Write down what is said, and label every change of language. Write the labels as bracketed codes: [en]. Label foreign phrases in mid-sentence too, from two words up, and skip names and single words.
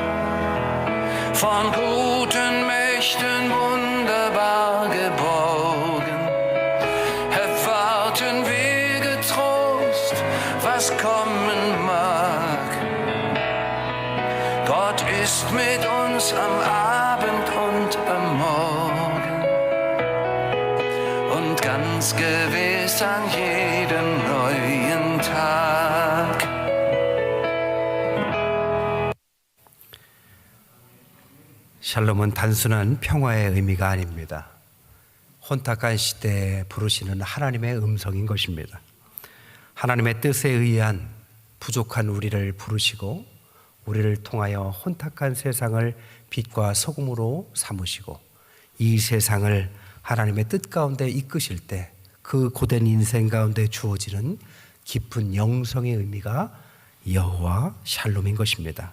[de] Von guten Mächten wunderbar geborgen, erwarten wir getrost, was kommen mag. Gott ist mit uns am Abend und am Morgen und ganz gewiss an jedem neuen Tag. [ko] 샬롬은 단순한 평화의 의미가 아닙니다. 혼탁한 시대에 부르시는 하나님의 음성인 것입니다. 하나님의 뜻에 의한 부족한 우리를 부르시고 우리를 통하여 혼탁한 세상을 빛과 소금으로 삼으시고 이 세상을 하나님의 뜻 가운데 이끄실 때 그 고된 인생 가운데 주어지는 깊은 영성의 의미가 여호와 샬롬인 것입니다.